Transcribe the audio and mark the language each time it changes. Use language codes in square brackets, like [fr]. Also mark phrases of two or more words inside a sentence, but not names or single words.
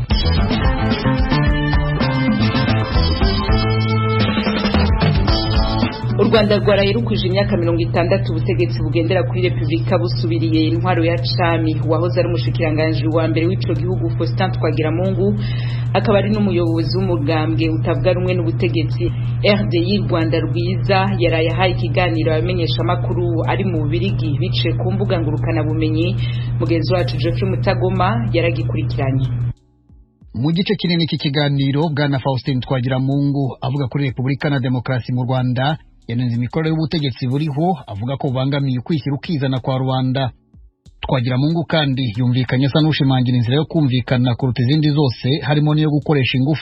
[rn] U Rwanda rwarayirukuje imyaka 60 ubutegetsi bugendera kuri Republika busubiriye intwaro ya Cami wahoze ari umushikiranganje wa mbere w'ico gihugu Faustin Twagiramungu akaba ari n'umuyobozi w'umugambwe utavuga rumwe n'ubutegetsi RDI Rwanda rwiza yaraye haye ikiganiro abamenyesha makuru ari mu Bubirigi bice ku mbuga ngurukana bumenyi. Mugenzi wacu Geoffrey Mutagoma yaragikurikiranye. Mu gice kinini cy'ikiganiro bwana Faustin Twagiramungu avuga kuri Republika na Demokarasi mu Rwanda yanenze imikorere y'ubutegetsi buriho avuga ko bangamiye ukwishyira ukizana kwa rubanda. Twagiramungu kandi yumvikanye asa n'ushimangira inzira yo kumvikana kuruta izindi zose harimo n'iyo gukoresha ingufu.